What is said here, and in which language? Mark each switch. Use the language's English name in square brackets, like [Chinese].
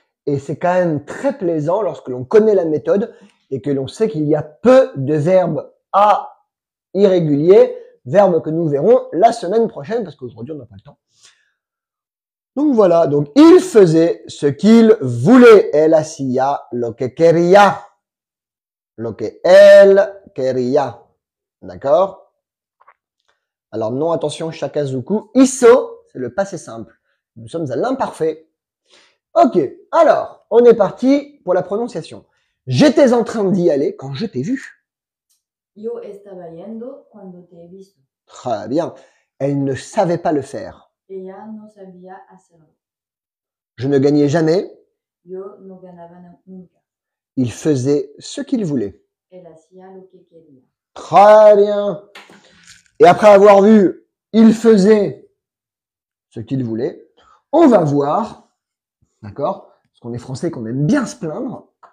[French] Et c'est quand même très plaisant lorsque l'on connaît la méthode et que l'on sait qu'il y a peu de verbes à irréguliers, verbes que nous verrons la semaine prochaine parce qu'aujourd'hui on n'a pas le temps. Donc voilà, donc il faisait ce qu'il voulait. [Spanish] Elle hacía lo que quería. Lo que él quería. [French] D'accord? Alors non, attention, shakazuku. Hizo, c'est le passé simple. Nous sommes à l'imparfait. Ok, alors, on est parti pour la prononciation. J'étais en train d'y aller quand je t'ai vu. [Spanish] Yo estaba yendo cuando te he visto. [French] Très bien. Elle ne savait pas le faire. [Spanish] Ella no sabía hacerlo. [French] Je ne gagnais jamais. [Spanish] Yo no ganaba nunca. [French] Il faisait ce qu'il voulait. [Spanish] Él hacía lo que quería. [French] Très bien. Et après avoir vu, il faisait ce qu'il voulait, on va voir, d'accord, parce qu'on est français, qu'on aime bien se plaindre.